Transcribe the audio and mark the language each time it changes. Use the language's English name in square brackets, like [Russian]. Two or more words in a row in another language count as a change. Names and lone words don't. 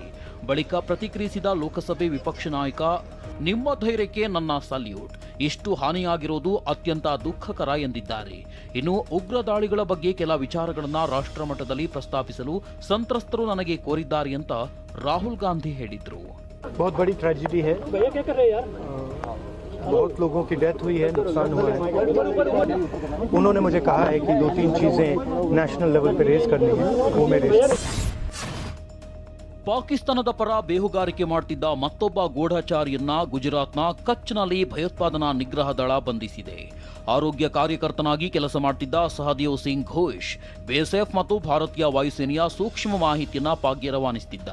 [Kannada] ಬಳಿಕ ಪ್ರತಿಕ್ರಿಯಿಸಿದ ಲೋಕಸಭೆ ವಿಪಕ್ಷ ನಾಯಕ, ನಿಮ್ಮ ಧೈರ್ಯಕ್ಕೆ ನನ್ನ ಸಲ್ಯೂಟ್. ಇಷ್ಟು ಹಾನಿಯಾಗಿರೋದು ಅತ್ಯಂತ ದುಃಖಕರ ಎಂದಿದ್ದಾರೆ. ಇನ್ನು ಉಗ್ರ ದಾಳಿಗಳ ಬಗ್ಗೆ ಕೆಲ ವಿಚಾರಗಳನ್ನ ರಾಷ್ಟ್ರ ಮಟ್ಟದಲ್ಲಿ ಪ್ರಸ್ತಾಪಿಸಲು ಸಂತ್ರಸ್ತರು ನನಗೆ ಕೋರಿದ್ದಾರೆ ಅಂತ ರಾಹುಲ್ ಗಾಂಧಿ ಹೇಳಿದ್ರು. [Hindi] बहुत बड़ी ट्रेजेडी है, बहुत लोगों की डेथ हुई है, नुकसान हुआ है. उन्होंने मुझे कहा है कि 2-3 चीजें [English] national level [Hindi] पे रेज करनी है, वो मैं रेज. [Kannada] ಪಾಕಿಸ್ತಾನದ ಪರ ಬೇಹುಗಾರಿಕೆ ಮಾಡುತ್ತಿದ್ದ ಮತ್ತೊಬ್ಬ ಗೂಢಚಾರಿಯನ್ನ ಗುಜರಾತ್ನ ಕಚ್ನಲ್ಲಿ ಭಯೋತ್ಪಾದನಾ ನಿಗ್ರಹ ದಳ ಬಂಧಿಸಿದೆ. ಆರೋಗ್ಯ ಕಾರ್ಯಕರ್ತನಾಗಿ ಕೆಲಸ ಮಾಡುತ್ತಿದ್ದ ಸಹದೇವ್ ಸಿಂಗ್ ಘೋಷ್ ಬಿಎಸ್ಎಫ್ ಮತ್ತು ಭಾರತೀಯ ವಾಯುಸೇನೆಯ ಸೂಕ್ಷ್ಮ ಮಾಹಿತಿಯನ್ನ ಪಾಕ್ಗೆ ರವಾನಿಸುತ್ತಿದ್ದ.